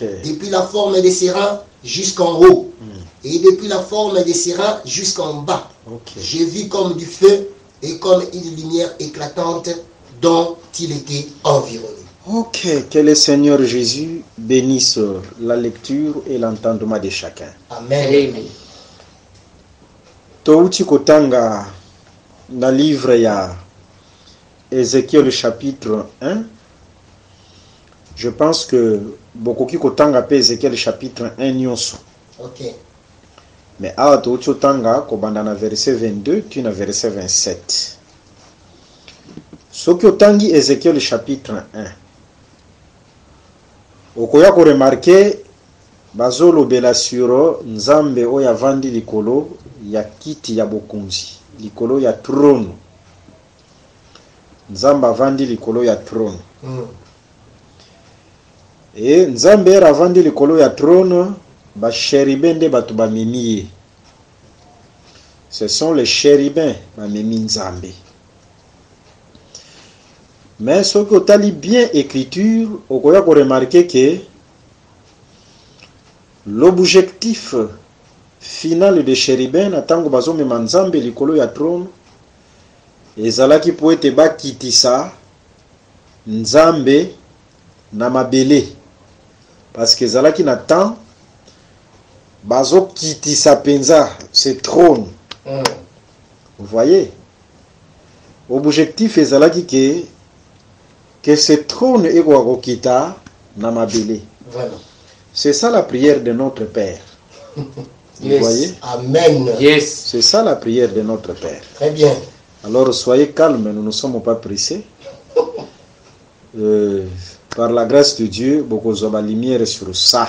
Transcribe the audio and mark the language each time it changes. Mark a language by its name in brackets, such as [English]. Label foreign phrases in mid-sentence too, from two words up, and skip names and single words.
[French] depuis la forme des ses reins jusqu'en haut, et depuis la forme des ses reins jusqu'en bas. Ok. J'ai vu comme du feu et comme une lumière éclatante dont il était environné. Ok. Que le Seigneur Jésus bénisse la lecture et l'entendement de chacun. Amen. [Lingala] Touti kotanga na livre ya Ézéchiel chapitre 1. [French] Je pense que [Lingala] bokoki kotanga pe Ézéchiel chapitre 1 nyonso. Ok. Mais awa touti kotanga kobanda na verset 22 tu na verset 27. Soki otangi Ézéchiel chapitre 1. Okoya ko remarquer bazolobela sur Nzambe oyo avandi likolo ya kiti ya bokonzi, likolo ya trône. Nzambe avandi likolo ya trône. Et Nzambe avandi likolo ya trône, ba chérubins nde bato bamemi ye. [French] Ce sont les chérubins [Lingala] bamemi Nzambe. [French] Mais ce que tu lis bien écriture, [Lingala] okoya ko remarquer [French] que l'objectif final de chérubin [Lingala] na tango bazomema Nzambe likolo ya trône ezalaki po ete bakitisa Nzambe na mabele, [French] parce que [Lingala] ezalaki na temps bazokitisa penza [French] ce trône. Vous voyez, [Lingala] objectif ezalaki [French] que ce trône [Lingala] ekoka kokita na mabele. [French] Voilà. C'est ça la prière de notre Père. Vous voyez? Amen. Yes. C'est ça la prière de notre Père. Très bien. Alors soyez calmes, nous ne sommes pas pressés. Par la grâce de Dieu, beaucoup de la lumière sur ça.